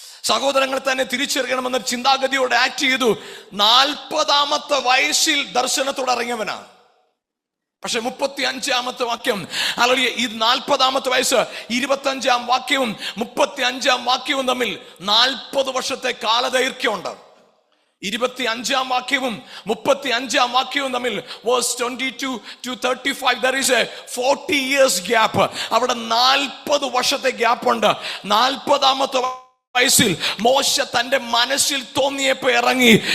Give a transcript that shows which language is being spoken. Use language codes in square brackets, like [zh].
[ml] സഹോദരങ്ങൾ തന്നെ തിരിച്ചറിയണമെന്ന ചിന്താഗതിയോടെ ആക്ട് ചെയ്തു. 40-ാമത്തെ വയസ്സിൽ ദർശനത്തോടെ ഇറങ്ങിയവനാണ്. പക്ഷെ 35-ാമത്തെ വാക്യം, അല്ലെങ്കിൽ ഈ 40-ാമത്തെ വയസ്സ് 25-ാം വാക്യവും 35-ാം വാക്യവും തമ്മിൽ 40 വർഷത്തെ കാലദൈർഘ്യമുണ്ട്. 25-ാം വാക്യവും 35-ാം വാക്യവും തമ്മിൽ [en] verse 22 to 35 there is a 40 years gap. [ml] അവിടെ 40 വർഷത്തെ ഗ്യാപ്പ് ഉണ്ട്. 40-ാമത്തെ വയസ്സിൽ മോശ തന്റെ മനസ്സിൽ തോന്നിയപ്പോ ഇറങ്ങി.